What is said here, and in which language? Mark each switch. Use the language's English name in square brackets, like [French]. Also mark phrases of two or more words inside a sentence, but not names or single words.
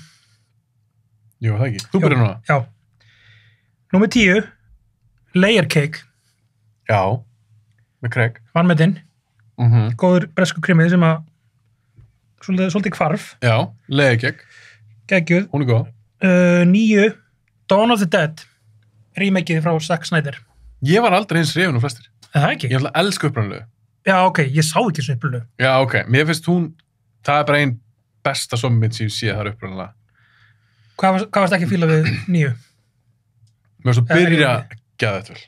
[Icelandic] Jú, það ekki. Þú byrja núna. Já. Númer 10. Layer Cake. Já. Með Craig. Vanmetinn. Góður bresku krimið sem að svolítið hvarf. Já. Layer Cake. Geggjuð. Hún er góð. 9. Dawn of the Dead. Remakeið frá Zack Snyder. Ég var aldrei eins hrifinn og flestir. Það ekki? Ég ætla að elska upprænulegu. Já, ok. Ég sá ekki þessu upprænulegu. Já, ok. Mér finnst það er bara einn besta zombie sem ég sé þar upprænulega. Hvað varst ekki að fíla við 9? Mér finnst að byrja geðveikt vel.